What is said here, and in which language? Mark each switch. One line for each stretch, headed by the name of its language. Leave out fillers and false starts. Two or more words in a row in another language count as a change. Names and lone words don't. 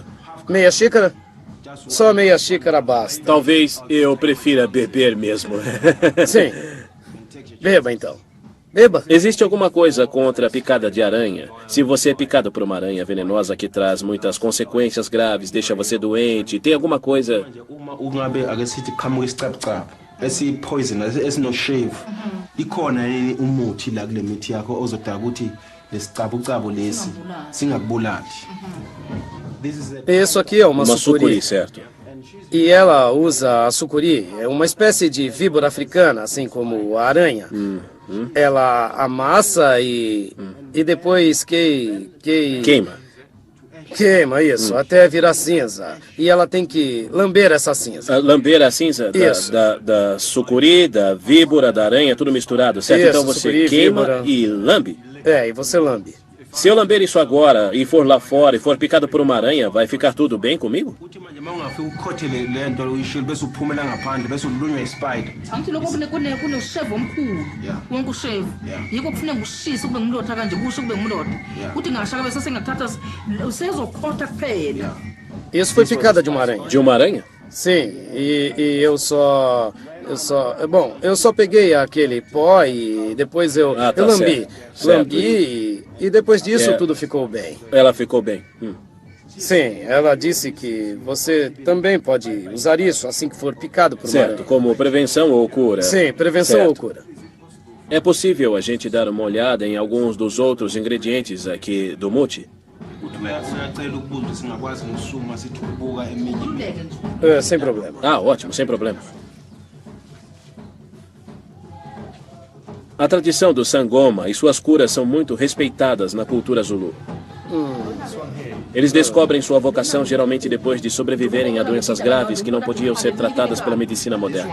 Portuguese: Meia xícara? Só meia xícara basta. Talvez eu prefira beber mesmo. Sim. Beba então. Beba. Existe alguma coisa contra a picada de aranha? Se você é picado por uma aranha venenosa que traz muitas consequências graves, deixa você doente, tem alguma coisa...
Zulu: uma ungabe ake sithi qhamuka isicabucabu esi-poison esino-shave ikhona umuthi la kule mithi yakho ozodala ukuthi lesicabucabu lesi singakubulali.
Portuguese: Isso aqui é uma sucuri, certo. E ela usa a sucuri, é uma espécie de víbora africana, assim como a aranha. Ela amassa e depois Queima. Queima, isso, até virar cinza. E ela tem que lamber essa cinza. Lamber a cinza da sucuri, da víbora, da aranha, tudo misturado, certo? Isso, então você sucuri, queima víbora. E lambe? É, e você lambe. Se eu lamber isso agora e for lá fora e for picado por uma aranha, vai ficar tudo bem comigo?
Zulu: Uthi manje uma ungafika ukhothele le nto uyishilo bese uphumela ngaphandle bese ulunywa ispider. Angithi lokho kunosheve omkhulu wonke usheve yikho kufuneka ushise kube ngumlotha kanje kusho kube ngumlotha uthi ngashaka bese sengakuthatha usezokhotha kuphela.
Portuguese: Isso foi picada de uma aranha. De uma aranha? Sim, e eu só peguei aquele pó e depois eu lambi. Certo. Lambi e depois disso tudo ficou bem. Ela ficou bem. Sim, ela disse que você também pode usar isso assim que for picado por uma Certo, aranha. como prevenção ou cura. Sim, prevenção Certo. ou cura. É possível a gente dar uma olhada em alguns dos outros ingredientes aqui do muti?
Zulu: Uyacela ukubuza ukuthi singakwazi ngokusuma sithi ubuka eminye. Ululeke nje.
Portuguese: Sem problema. Ah, ótimo, sem problema. A tradição do sangoma e suas curas são muito respeitadas na cultura Zulu. Eles descobrem sua vocação geralmente depois de sobreviverem a doenças graves que não podiam ser tratadas pela medicina moderna.